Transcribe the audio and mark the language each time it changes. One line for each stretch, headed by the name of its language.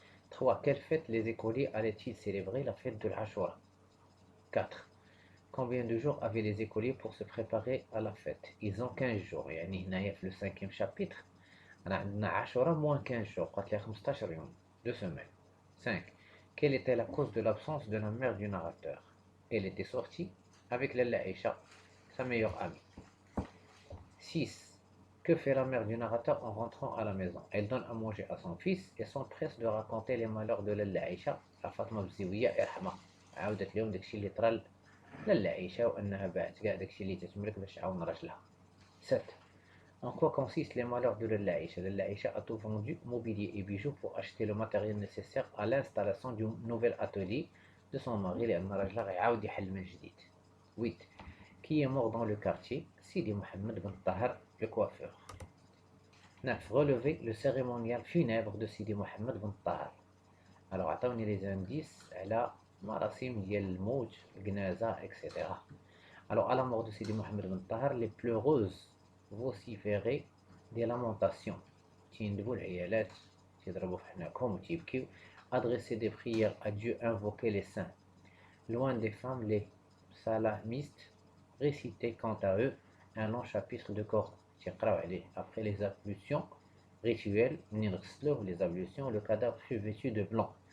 French: 3. Quelle fête les écoliers allaient-ils célébrer? La fête de l'Ashura. 4. Combien de jours avaient les écoliers pour se préparer à la fête? Ils ont 15 jours.
Arabic: يعني هنايا في
French: le 5e chapitre
Arabic: أنا عندنا
French: 10 moins 15 jours.
Arabic: قالت لي 15 يوم.
French: 2 semaines.
Arabic: 5.
French: Quelle était la cause de l'absence de la mère du narrateur? Elle était sortie avec Lalla Aïcha, sa meilleure amie. 6. Que fait la mère du narrateur en rentrant à la maison? Elle donne à manger à son fils et s'empresse de raconter les malheurs de Lalla Aïcha à Fatma Bziouia Erhama.
Arabic: عاودت لهم داكشي اللي طرا لاله عائشه وانها باعت كاع داكشي اللي تتملك باش تعاون راجلها. 7.
French: En quoi consistent les malheurs de Lalla Aïcha? Lalla Aïcha a tout vendu, mobilier et bijoux, pour acheter le matériel nécessaire à l'installation du nouvel atelier de son mari
Arabic: لأن راجلها غيعاود يحل من جديد.
French: 8. Qui est mort dans le quartier? Sidi Mohamed Ben Tahar, le coiffeur. 9. Relever le cérémonial funèbre de Sidi Mohamed Ben Tahar. Alors,
Arabic: عطاوني
French: les indices
Arabic: على مراسم ديال الموت, الجنازة, etc.
French: Alors, à la mort de Sidi Mohamed Ben Tahar, les pleureuses vociféraient des lamentations.
Arabic: تيندبوا العيالات, تيضربوا في حناكهم وتيبكيو.
French: Adresser des prières à Dieu, invoquer les saints. Loin des femmes, les salamistes récitaient quant à eux un long chapitre de Coran. Après les ablutions rituelles, les ablutions, le cadavre fut vêtu de blanc.